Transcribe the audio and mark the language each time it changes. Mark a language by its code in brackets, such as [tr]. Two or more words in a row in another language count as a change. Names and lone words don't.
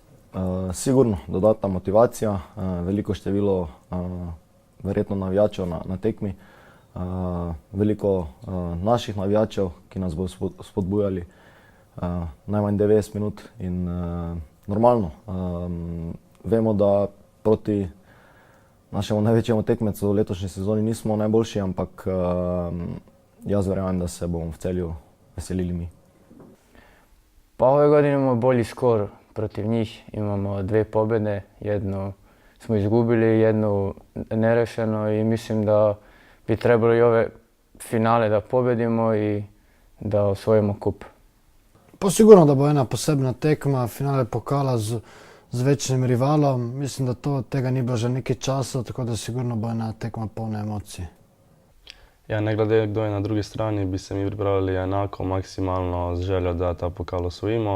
[sl] Sigurno dodatna motivacija, veliko število verjetno navijačev na tekmi, veliko naših navijačev, ki nas bodo spodbujali najmanj 90 minut in normalno. Vemo, da proti našemu največjemu tekmecu v letošnji sezoni nismo najboljši, ampak jaz verjamem, da se bomo v Celju veselili mi. [bs] Pa ove godine imamo bolji skor protiv njih, imamo 2 pobjede, jednu smo izgubili, jednu nerešeno i mislim da bi trebalo i ove finale da pobjedimo i da osvojimo kup. [sl] Pa sigurno da bo ena posebna tekma, finale pokala z večnim rivalom. Mislim, da tega ni bilo že nekaj časa, tako da sigurno bo ena tekma polna emocij. Ja, ne glede kdo je na drugi strani, bi se mi pripravili enako, maksimalno z željo, da ta pokal osvojimo.